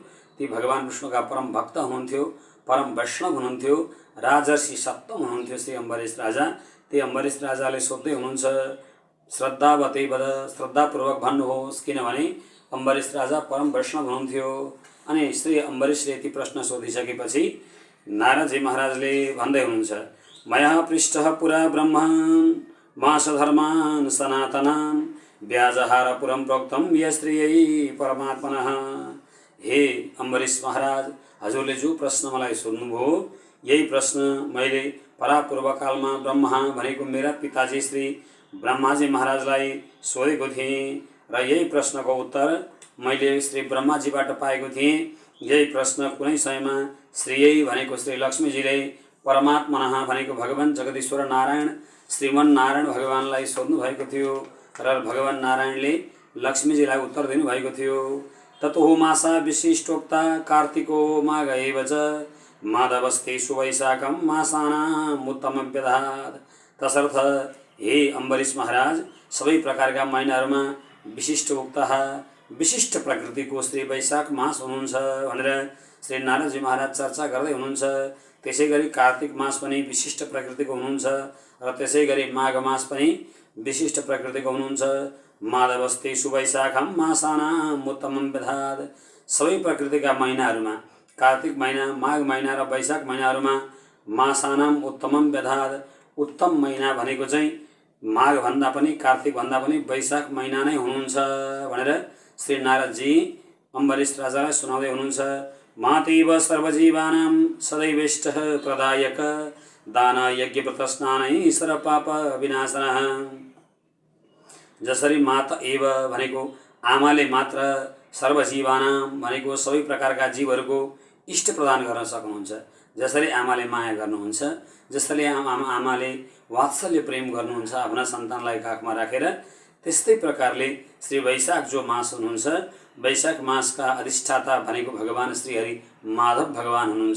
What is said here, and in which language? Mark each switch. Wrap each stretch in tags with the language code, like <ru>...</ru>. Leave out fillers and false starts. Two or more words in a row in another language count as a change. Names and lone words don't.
<ne>ती भगवान विष्णुका परम भक्त हुनुहुन्थ्यो, परम वैष्णव हुनुहुन्थ्यो, राजर्षि सप्तम हुनुहुन्थ्यो श्री अम्बरीश राजा। त्यही अम्बरीश राजाले सोध्दै हुनुहुन्छ,</ne> <sa>श्रद्धावतै वद,</sa> <ne>श्रद्धापूर्वक भन्नुहोस्, किनभने अम्बरीश राजा परम वैष्णव हुनुहुन्थ्यो। अनि श्री अम्बरीशले यति प्रश्न सोधिसकेपछि नारदजी महाराजले भन्दै हुनुहुन्छ,</ne> <sa>मया पृष्ठः पुरा ब्रह्मान् मासधर्मान् सनातनान् व्याजहार पुरं प्रोक्तम यस्त्रियै परमात्मनः।</sa> <ne>हे अम्बरीश महाराज, हजुरले जो प्रश्न मलाई सोध्नुभयो, यही प्रश्न मैले परापूर्वकालमा ब्रह्मा भनेको मेरा पिताजी श्री ब्रह्माजी महाराजलाई सोधेको थिएँ र यही प्रश्नको उत्तर मैले श्री ब्रह्माजीबाट पाएको थिएँ। यही प्रश्न कुनै समयमा श्रीयै भनेको श्री लक्ष्मीजीले परमात्मनः भनेको भगवान जगदीश्वर नारायण श्रीमन नारायण भगवानलाई सोध्नु भएको थियो र भगवान नारायणले लक्ष्मीजीलाई उत्तर दिनुभएको थियो।</ne> <sa>ततो मासा विशिष्टोक्ता कार्तिको माघ एव च माधवस्तेषु वैशाखम मासानाम् उत्तमं व्यधात्।</sa> <ne>तसर्थ हे अम्बरीश महाराज, सबै प्रकारका महिनाहरूमा</ne> <sa>विशिष्ट उक्तः</sa> <ne>विशिष्ट प्रकृतिको श्री वैशाख मास हुनुहुन्छ भनेर श्री नारदजी महाराज चर्चा गर्दै हुनुहुन्छ। त्यसै गरी कार्तिक मास पनि विशिष्ट प्रकृतिको हुनुहुन्छ र त्यसै गरी माघ मास पनि विशिष्ट प्रकृतिको हुनुहुन्छ।</ne> <sa>माधवस्तेषु वैशाखम मासानाम् उत्तमं व्यधात्।</sa> <ne>सबै प्रकृतिका महिनाहरूमा कार्तिक महिना, माघ महिना र वैशाख महिनाहरूमा</ne> <sa>मासानाम् उत्तमं व्यधात्।</sa> <ne>उत्तम महिना भनेको चाहिँ माघ भन्दा पनि कार्तिक भन्दा पनि वैशाख महिना नै हुनुहुन्छ भनेर श्री नारदजी अम्बरीश राजालाई सुनाउँदै हुनुहुन्छ।</ne> <sa>मातीव सर्वजीवानां सदैवेष्टः प्रदायक दान यज्ञ व्रतस्नानै सर्वपाप विनाशनः।</sa> <ne>जसरी</ne> <sa>माता एव</sa> <ne>भनेको आमाले मात्र सर्वजीवानां भनेको सबै प्रकारका जीवहरूको इष्ट प्रदान गर्न सक्नुहुन्छ। जसरी आमाले माया गर्नुहुन्छ, जसरी आमाले वात्सल्य प्रेम गर्नुहुन्छ आफ्ना सन्तानलाई काखमा राखेर, त्यस्तै प्रकारले श्री वैशाख जो मास हुनुहुन्छ, वैशाख मासका अधिष्ठाता भनेको भगवान श्रीहरि माधव भगवान हुनुहुन्छ।</ne>